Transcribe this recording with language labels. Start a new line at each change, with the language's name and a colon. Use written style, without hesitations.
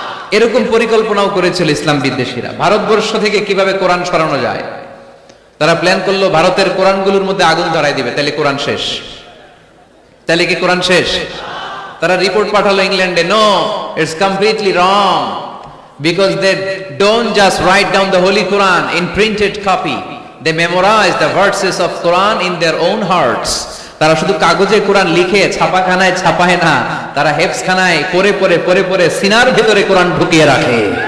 Bangla: এরকম পরিকল্পনাও করেছিল ইসলাম বিদ্বেষীরা, ভারতবর্ষ থেকে কিভাবে কোরআন সরানো যায়। তারা প্ল্যান করলো ভারতের কোরআনগুলোর মধ্যে আগুন ধরাই দিবে, তাহলে কোরআন শেষ। তাহলে কি কোরআন শেষ? তারা রিপোর্ট পাঠালো ইংল্যান্ডে,
English: No, it's completely wrong. because they don't just write down the Holy Quran in printed copy. They memorize the verses of Quran in their own hearts.
Bangla: তারা শুধু কাগজে কোরআন লিখে ছাপাখানায় ছাপায় না, তারা হেফজখানায় পড়ে পড়ে পড়ে পড়ে সিনার ভিতরে কোরআন ঢুকিয়ে রাখে।